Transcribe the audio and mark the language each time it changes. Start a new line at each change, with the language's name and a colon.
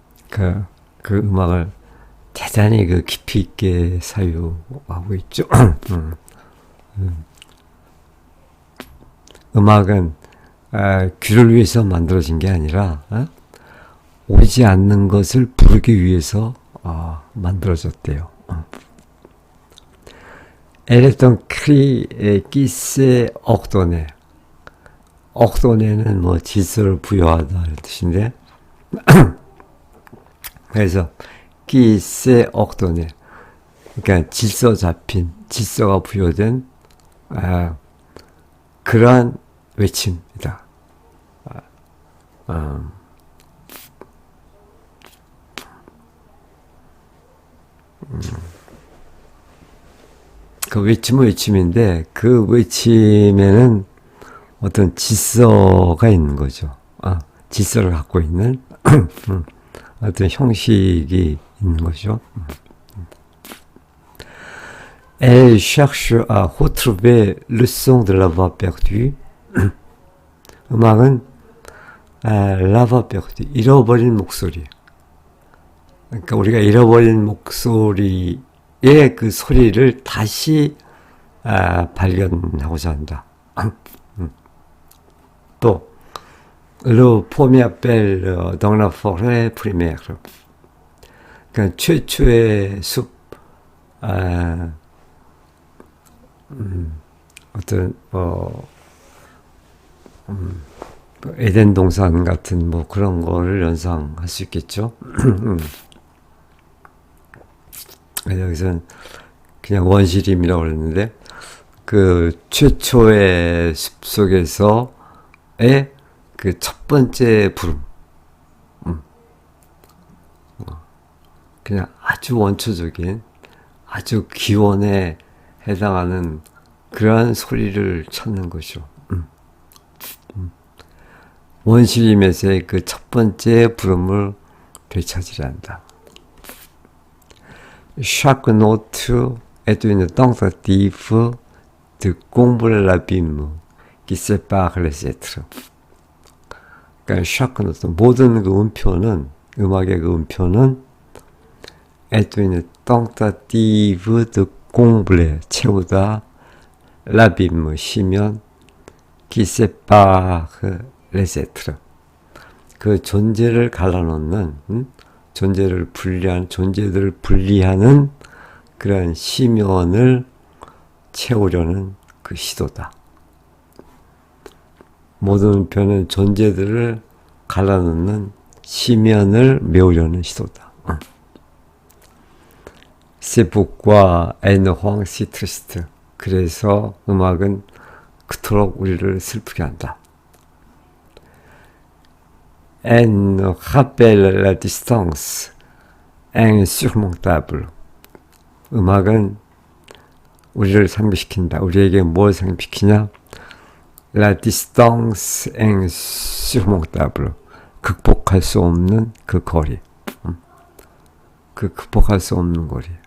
Korean: 그 음악을 대단히 그 깊이 있게 사유하고 있죠. 음악은 귀를 위해서 만들어진 게 아니라 오지 않는 것을 부르기 위해서 만들어졌대요.
French: Elle est un cri qui s'est ordonné.
Korean: ordonné는 뭐 질서를 부여하다 이런 뜻인데 그래서
French: qui s'est ordonné.
Korean: 그러니까 질서 잡힌, 질서가 부여된 그러한 외침이다. 그 외침은 외침인데 그 외침에는 어떤 질서가 있는 거죠. 질서를 갖고 있는 어떤 형식이 있는 거죠.
French: Elle cherche à retrouver le son de la voix perdue.
Korean: 음악은
French: la voix perdue,
Korean: 잃어버린 목소리. 그러니까 우리가 잃어버린 목소리의 그 소리를 다시 발견하고자 한다.
French: 또 le premier appel dans la forêt primaire.
Korean: 그러니까 최초의 숲, 어떤 에덴 동산 같은 뭐 그런 거를 연상할 수 있겠죠. 여기서는 그냥 원시림이라고 그랬는데 그 최초의 숲속에서의 그 첫 번째 부름, 그냥 아주 원초적인 아주 기원에 해당하는 그러한 소리를 찾는 것이죠. 원시림에서의 그 첫 번째 부름을 되찾으려 한다.
French: Chaque note est une tentative de combler l'abîme qui sépare les êtres.
Korean: 그러니까
French: chaque note,
Korean: 모든 그 음표는, 음악의 그 음표는
French: est une tentative de combler,
Korean: 채우다,
French: l'abîme,
Korean: 시면,
French: qui sépare les êtres.
Korean: 그 존재를 갈라놓는, 존재들을 분리하는 그런 시면을 채우려는 그 시도다. 모든 표는 존재들을 갈라놓는 시면을 메우려는 시도다.
French: C'est pourquoi elle nous rend si triste.
Korean: 그래서 음악은 그토록 우리를 슬프게 한다.
French: Elle nous rappelle la distance insurmontable.
Korean: 음악은 우리를 상기시킨다. 우리에게 뭘 상기시키냐?
French: La distance insurmontable.
Korean: 극복할 수 없는 그 거리. 그 극복할 수 없는 거리.